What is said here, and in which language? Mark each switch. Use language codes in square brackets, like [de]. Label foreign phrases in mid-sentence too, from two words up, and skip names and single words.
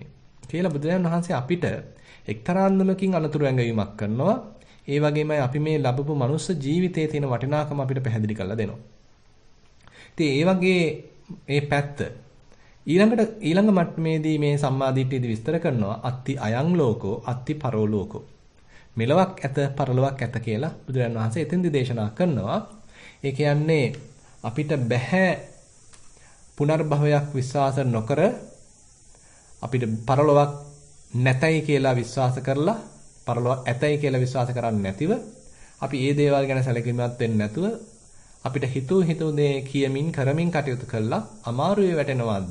[si] කියලා බුදුරජාණන් වහන්සේ අපිට එක්තරා අන්දමකින් අනතුරු ඇඟවීමක් කරනවා. ඒ වගේමයි අපි මේ ලැබපු මනුස්ස ජීවිතයේ තියෙන වටිනාකම අපිට පැහැදිලි කරලා දෙනවා. ඉතින් ඒ වගේ මේ පැත්ත ඊළඟ මට්ටමේදී මේ සම්මාදිට්ඨියදී විස්තර කරනවා [pi] අත්ති අයං ලෝකෝ අත්ති පරෝ ලෝකෝ. [si] මෙලොවක් ඇත පරලොවක් ඇත කියලා බුදුරජාණන් වහන්සේ එතෙන්දී දේශනා කරනවා. ඒ කියන්නේ අපිට බෑ පුනර්භවයක් විශ්වාස නොකර අපිට පරලොවක් නැතයි කියලා විශ්වාස කරලා පරලොවක් ඇතයි කියලා විශ්වාස කරන්නේ නැතිව අපි මේ දේවල් ගැන සැලකිලිමත් වෙන්නේ නැතුව අපිට හිතූ දේ කියමින් කරමින් කටයුතු කළා අමාරුවේ වැටෙනවද?